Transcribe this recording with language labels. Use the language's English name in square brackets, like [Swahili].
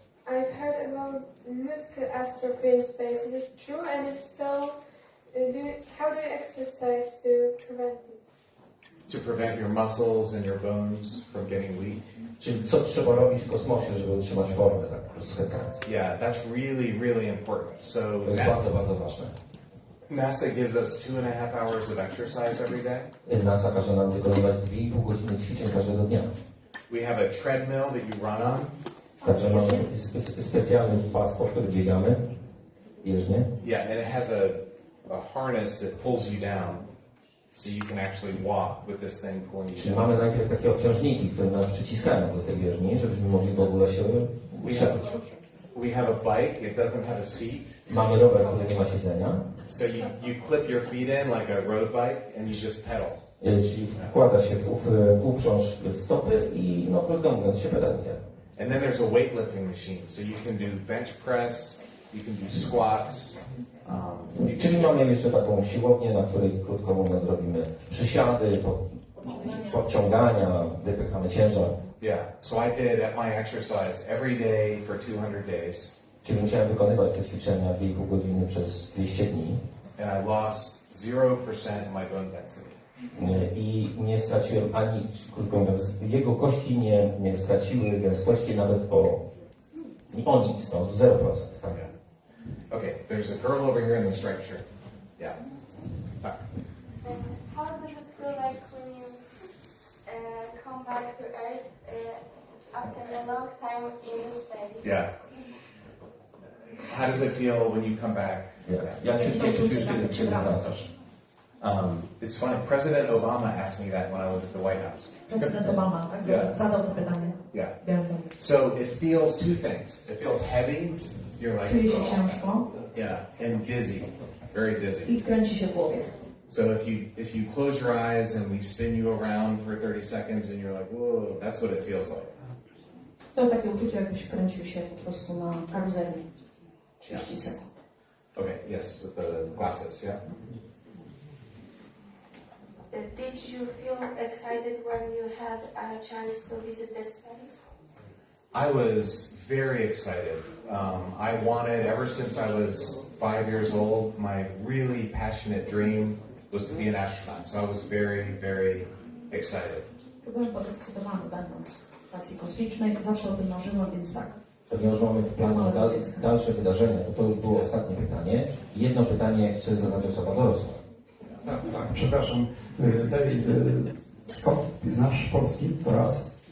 [English] I've heard about muscle atrophy in space. Is it true? And if so, how do you exercise to prevent it? To prevent your muscles and your bones from getting weak. [Polish] Czyli co trzeba robić w kosmosie, żeby utrzymać formę tak schwycając? [English] Yeah, that's really, really important. So [Polish] To jest bardzo, bardzo ważne. [English] NASA gives us 2.5 hours of exercise every day. [Polish] NASA każe nam wykonywać 2,5 godziny ćwiczeń każdego dnia. [English] We have a treadmill that you run on. [Polish] Także mamy specjalny pas, po którym biegamy bieżnie. [English] Yeah, and it has a harness that pulls you down, so you can actually walk with this thing pulling you [Polish] Czyli [English] down. [Polish] mamy najpierw takie obciążniki, które nas przyciskają do tej bieżni, żebyśmy mogli w ogóle się utrzymać. [English] We have a bike. It doesn't have a seat. [Polish] Mamy rower, który nie ma siedzenia. [English] So you clip your feet in like a road bike and you just pedal. [Polish] Czyli wkłada się w uprząż stopy i krótko mówiąc się pedaluje. [English] And then there's a weightlifting machine, so you can do bench press, you can do squats. [Polish] Czyli mamy jeszcze taką siłownię, na której krótko mówiąc robimy przysiady, podciągania, wypychamy ciężar. [English] Yeah, so I did at my exercise every day for 200 days. [Polish] Czyli musiałem wykonywać te ćwiczenia 2,5 godziny przez 200 dni. [English] And I lost 0% my bone density. [Polish] I nie straciłem ani, krótko mówiąc, jego kości nie straciły gęstości nawet o nic, 0%. Tak? [English] Okay, there's a girl over here in the striped shirt. Yeah. How does it feel like when you come back to Earth after a long time in space? Yeah. How does it feel when you come back? [Polish] Jak się tutaj czujesz, kiedy wracasz? [English] It's funny. President Obama asked me that when I was at the White House. [Polish] Prezydent Obama zadał to pytanie. [English] Yeah. [Polish] Wiem. [English] So it feels two things. It feels heavy. You're like, [Polish] Czuje się ciężko [English] yeah, and dizzy, very dizzy. [Polish] i kręci się w głowie. [English] So if you close your eyes and we spin you around for 30 seconds and you're like, whoa, that's what it feels like. [Polish] To takie uczucie, jakbyś kręcił się po prostu na karuzeli 30 sekund. [English] Okay, yes, with the glasses, yeah. Did you feel excited when you had a chance to visit the space? I was very excited. I wanted, ever since I was 5 years old, my really passionate dream was to be an astronaut. So I was very, very excited. [Polish] Byłem podekscytowany, będąc w stacji kosmicznej. Zawsze o tym marzyłem, więc tak. Ponieważ mamy w planie dalsze wydarzenia, to już było ostatnie pytanie. Jedno pytanie chcę zadać osoba dorosła. Tak, przepraszam. David, skąd znasz polski? To raz.